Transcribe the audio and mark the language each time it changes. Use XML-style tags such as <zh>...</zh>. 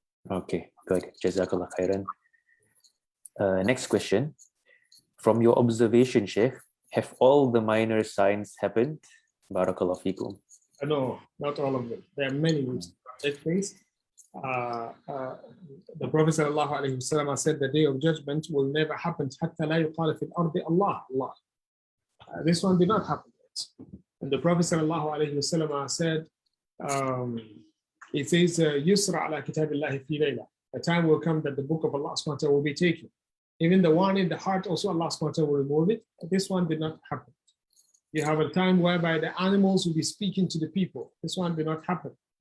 <en>Okay, good. Jazakallah khairan. Next question. From your observation, Sheikh, have all the minor signs happened?</en> <ar>Barakallah fikum.</ar> <en>No, not all of them. There are many which take place. The Prophet ﷺ said the Day of Judgment will never happen.</en> <ar>حتى لا يقال في الأرض الله الله.</ar> <en>This one did not happen yet. And the Prophet ﷺ said it says,</en> <ar>Yusra ala kitabillahi fi layla.</ar> <en>A time will come that the book of Allah subhanahu wa ta'ala will be taken. Even the one in the heart, also Allah subhanahu wa ta'ala will remove it. This one did not happen. You have a time whereby the animals will be speaking to the people. This one did not happen.</en>